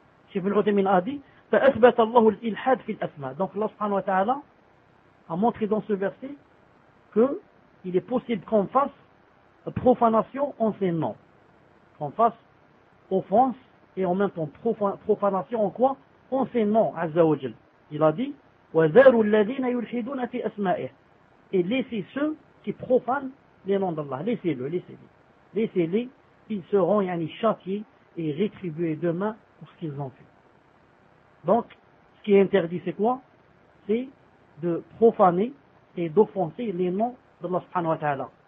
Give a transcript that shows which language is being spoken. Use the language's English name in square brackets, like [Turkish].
[French] Cheikh Ibn Uthaymin a dit [Arabic] فأثبت الله الإلحاد في الأسماء. [French] Donc Allah subhanahu wa ta'ala a montré dans ce verset qu'il est possible qu'on fasse profanation en ses noms. Qu'on fasse offense et en même temps profanation en quoi? On sait non, Azzawajal. Il a dit, [Arabic] وَذَرُوا الَّذِينَ يُلْحِدُونَ فِي أَسْمَائِهِ. [French] Et laissez ceux qui profanent les noms d'Allah. Laissez-les. Ils seront yani, châtiés et rétribués demain pour ce qu'ils ont fait. Donc, ce qui est interdit, c'est quoi? C'est de profaner et d'offenser les noms d'Allah subhanahu wa ta'ala.